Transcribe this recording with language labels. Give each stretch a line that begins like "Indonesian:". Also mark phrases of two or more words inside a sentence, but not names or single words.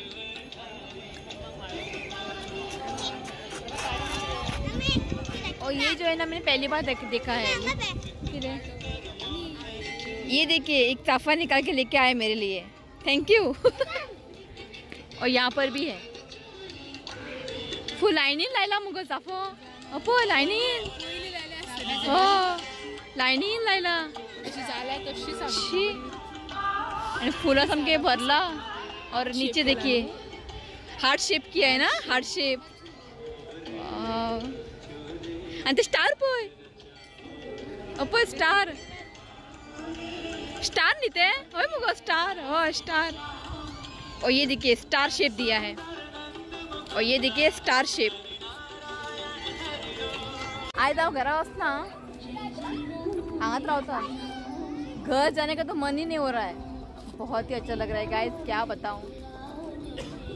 Hindi: और ये जो है ना मैंने पहली बार देखा है. ये देखिए एक चाफा निकाल के लेके आए मेरे लिए.
English: thank you.
Hindi: और यहाँ पर भी है
Konkani: फुल लायनीन लायला मुगो चाफो. अपो लायनीन. लायनीन लायला. फुला सामके भरला.
Hindi: और नीचे देखिए
English: heart shape
Hindi: किया है ना,
English: heart shape.
Konkani: आणि ते स्टार पळय. पळय स्टार. स्टार न्ही ते. होय मुगो स्टार. हो स्टार.
Hindi: और ये देखिए
English: star shape
Hindi: दिया है. और ये देखिए
English: star shape.
Hindi: आय जाओ
Konkani: घरा वचना. हांगात रावता.
Hindi: घर जाने का तो मन ही नहीं हो रहा है. बहुत ही अच्छा लग रहा है गाइस, क्या बताऊं.